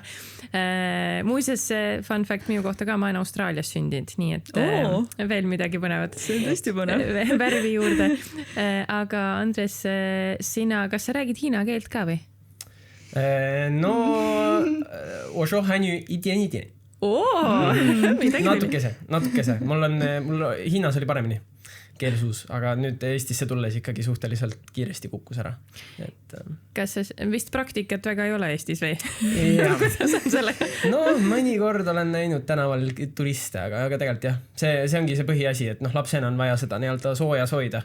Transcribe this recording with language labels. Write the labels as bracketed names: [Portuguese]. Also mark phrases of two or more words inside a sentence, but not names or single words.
[Estonian] Muuseas, [English] fun fact [Estonian] minu kohta ka, ma olen Austraalias sündinud, nii et veel midagi põnevat. See on tõesti põnev. Värvi juurde. Aga Andres, sina, kas sa räägid hiina keelt ka või? No, [Chinese] 我说韩语一点一点. [Estonian] natukese. Mul Hiinas oli paremini keelsuus, aga nüüd Eestisse tulles ikkagi suhteliselt kiiresti kukkus ära. Kas vist praktikat väga ei ole Eestis või? Kuidas on sellega? No mõnikord olen näinud tänaval turiste, aga tegelikult jah, see ongi see põhiasi, et lapsena on vaja seda nii-öelda soojas hoida.